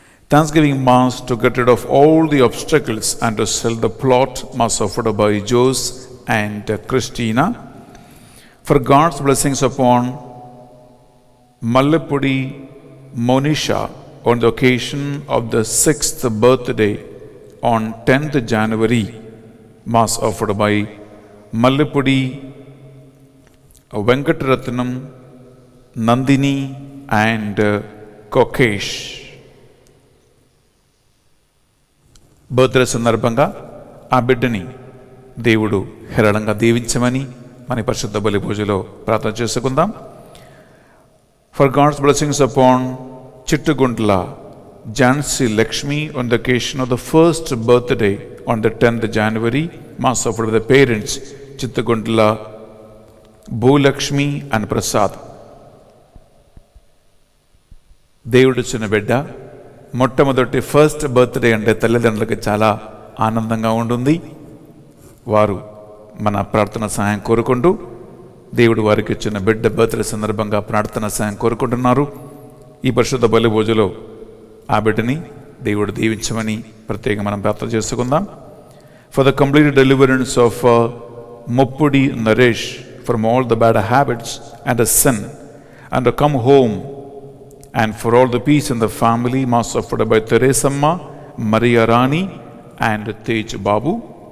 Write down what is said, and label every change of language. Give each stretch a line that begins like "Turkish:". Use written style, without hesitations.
English: Thanksgiving mass to get rid of all the obstacles and to sell the plot, mass offered by Jose and Christina, for God's blessings upon Mallepudi Monisha on the occasion of the 6th birthday on 10th January, mass offered by Mallepudi Venkataratnam, Nandini and Kokesh.
Telugu: Birthday సందర్భంగా ఆ బిడ్డని దేవుడు హేరళంగా దీవించమని మన పరిశుద్ధ బలి పూజలో ప్రార్థన చేసుకుందాం.
English: For God's blessings upon Chittuguntla Jansi Lakshmi on the occasion of the first birthday on the 10th January, mass offered the parents Chittagundla, Bhulakshmi and Prasad.
Telugu: దేవుడు చిన్న బిడ్డ మొట్టమొదటి ఫస్ట్ బర్త్డే అంటే తల్లిదండ్రులకి చాలా ఆనందంగా ఉంటుంది. వారు మన ప్రార్థన సహాయం కోరుకుంటూ దేవుడు వారికి ఇచ్చిన బిడ్డ బర్త్డే సందర్భంగా ప్రార్థన సహాయం కోరుకుంటున్నారు. ఈ పరిశుద్ధ బలి పూజలో ఆ బిడ్డని దేవుడు దీవించమని ప్రత్యేకంగా మనం ప్రార్థన చేసుకుందాం.
English: for the complete deliverance of Muppudi Naresh from all the bad habits and the sin, and to come home, and for all the peace in the family, Mass offered by Teresamma, Maria Rani, and Tej Babu.